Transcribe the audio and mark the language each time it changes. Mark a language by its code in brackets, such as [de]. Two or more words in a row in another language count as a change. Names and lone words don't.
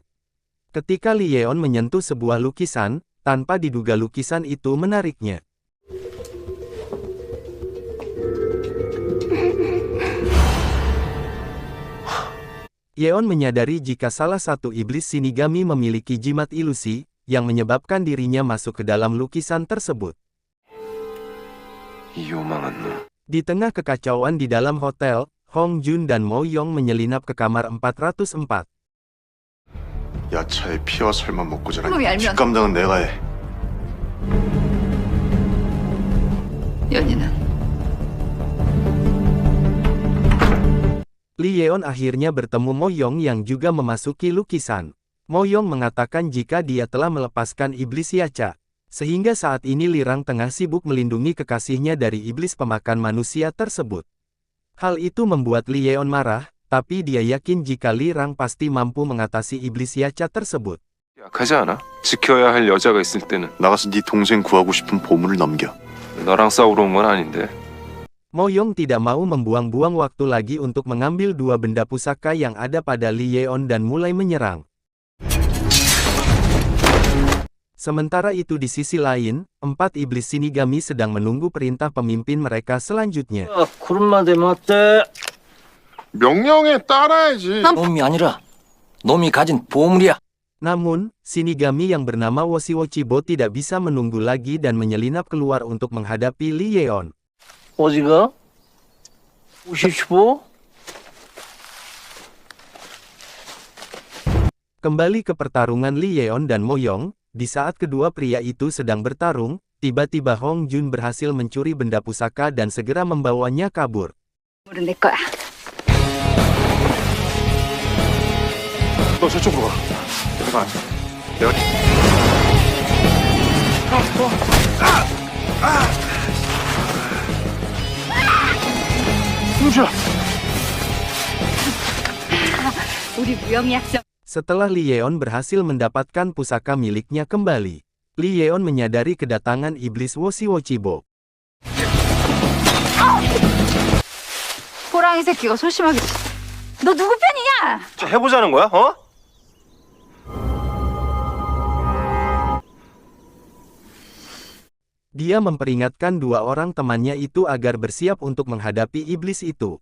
[id] Ketika Lee Yeon menyentuh sebuah lukisan, tanpa diduga lukisan itu menariknya. Yeon menyadari jika salah satu iblis Shinigami memiliki jimat ilusi, yang menyebabkan dirinya masuk ke dalam lukisan tersebut. [ko] 이 요망한 놈. [id] Di tengah kekacauan di dalam hotel, Hong Jun dan Mo Young menyelinap ke kamar 404. [ko] 야차의 피와 살만 먹고 자란 그놈이 알면- 뒷감당은 내가 해. 연희는 [id] Lee Yeon akhirnya bertemu Mo Young yang juga memasuki lukisan. Mo Young mengatakan jika dia telah melepaskan iblis Yacha. Sehingga saat ini Lee Rang tengah sibuk melindungi kekasihnya dari iblis pemakan manusia tersebut. Hal itu membuat Lee Yeon marah, tapi dia yakin jika Lee Rang pasti mampu mengatasi iblis Yacha tersebut. [ko] 약하지 않아? 지켜야 할 여자가 있을 때는 나가서 네 동생 구하고 싶은 보물을 넘겨. 너랑 싸우러 온 건 아닌데. [id] Mo Young tidak mau membuang-buang waktu lagi untuk mengambil dua benda pusaka yang ada pada Lee Yeon dan mulai menyerang. Sementara itu di sisi lain, 4 iblis Shinigami sedang menunggu perintah pemimpin mereka selanjutnya. [ko] 명령에 따라야지. 놈이 아니라 놈이 가진 보물이야. [id] Namun, Shinigami yang bernama Woshiwochibo tidak bisa menunggu lagi dan menyelinap keluar untuk menghadapi Lee Yeon. [ko] 어디가? 55? [id] Kembali ke pertarungan Lee Yeon dan Mo Young, di saat kedua pria itu sedang bertarung, tiba-tiba Hong Jun berhasil mencuri benda pusaka dan segera membawanya kabur. [ko] 물은 내 거야. 너 저쪽으로 가. 내가 앉아. 내가. 누구야? 우리 무영이 약속. [id] Setelah Lee Yeon berhasil mendapatkan pusaka miliknya kembali, Lee Yeon menyadari kedatangan iblis Woshiwochibo. [ko] 호랑이 새끼가 소심하게. 너 누구 편이냐? 해보자는 거야? 어? [id] Dia memperingatkan dua orang temannya itu agar bersiap untuk menghadapi iblis itu.